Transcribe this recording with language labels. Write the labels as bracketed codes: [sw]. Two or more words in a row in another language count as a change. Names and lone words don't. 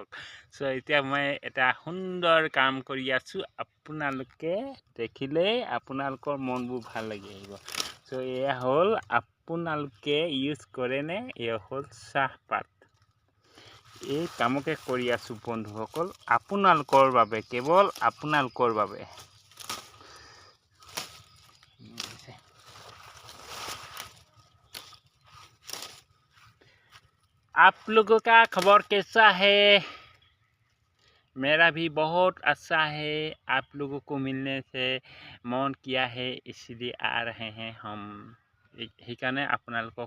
[as] এতিয়া মই এটা সুন্দৰ কাম কৰি আছোঁ, আপোনালোকে দেখিলেই আপোনালোকৰ মনবোৰ ভাল লাগি আহিব। এয়া হ'ল আপোনালোকে ইউজ কৰেনে? এয়া হ'ল চাহপাত। এই কামকে কৰি আছোঁ বন্ধুসকল, আপোনালোকৰ বাবে, কেৱল আপোনালোকৰ বাবে। [hi] आप लोगों का खबर कैसा है? मेरा भी बहुत अच्छा है। आप लोगों को मिलने से मन किया है, इसलिए आ रहे हैं हम। [as] সেইকাৰণে আপোনালোকক